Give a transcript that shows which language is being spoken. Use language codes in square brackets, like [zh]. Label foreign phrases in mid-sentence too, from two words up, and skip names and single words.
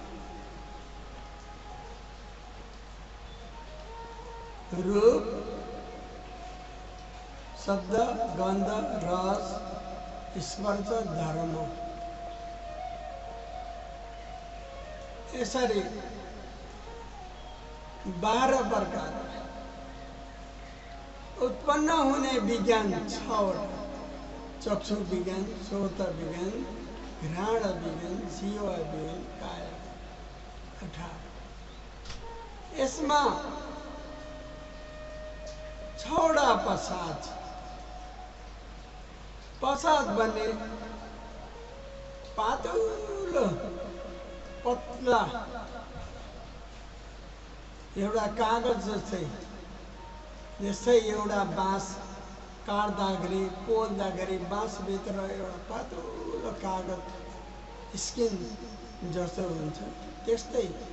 [ne] रूप, शब्द, गन्ध, रस, स्पर्श, धर्म। यसरी 12 प्रकार उत्पन्न हुने विज्ञान 6वटा: चक्षु विज्ञान, श्रोत विज्ञान, घ्राण विज्ञान, जीव विज्ञान, काया। 18। यसमा 6वटा प्रसाद। प्रसाद भन्ने पातलो पतला एउटा कागज जस्तै, जस्तै एउटा बाँस काट्दाखेरि पोल्दाखेरि बाँसभित्र एउटा पातलो कागज स्किन जस्तो हुन्छ, त्यस्तै